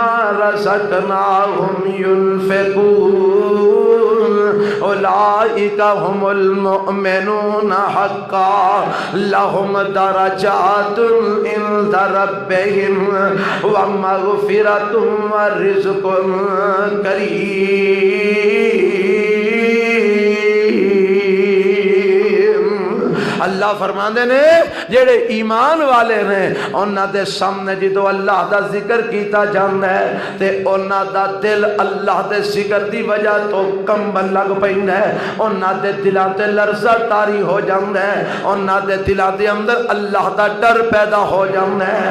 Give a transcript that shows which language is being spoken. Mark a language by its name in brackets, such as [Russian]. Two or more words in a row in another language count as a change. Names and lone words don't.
[Arabic] رزقناهم ينفقون أولئك هم المؤمنون حقا لهم درجات عند ربهم ومغفرة ورزق كريم. [Punjabi] ਅੱਲਾਹ ਫ਼ਰਮਾਂਦੇ ਨੇ ਜਿਹੜੇ ਈਮਾਨ ਵਾਲੇ ਨੇ ਉਨ੍ਹਾਂ ਦੇ ਸਾਹਮਣੇ ਜੋ ਅੱਲਾਹ ਦਾ ਜ਼ਿਕਰ ਕੀਤਾ ਜਾਂਦਾ ਹੈ ਤੇ ਉਨ੍ਹਾਂ ਦਾ ਦਿਲ ਅੱਲਾਹ ਦੇ ਜ਼ਿਕਰ ਦੀ ਵਜ੍ਹਾ ਤੋਂ ਕੰਬਣ ਲੱਗ ਪੈਂਦਾ ਹੈ, ਉਨ੍ਹਾਂ ਦੇ ਦਿਲਾਂ ਤੇ ਲਰਜ਼ਾ ਤਾਰੀ ਹੋ ਜਾਂਦਾ ਹੈ, ਉਨ੍ਹਾਂ ਦੇ ਦਿਲਾਂ ਦੇ ਅੰਦਰ ਅੱਲਾਹ ਦਾ ਡਰ ਪੈਦਾ ਹੋ ਜਾਂਦਾ ਹੈ।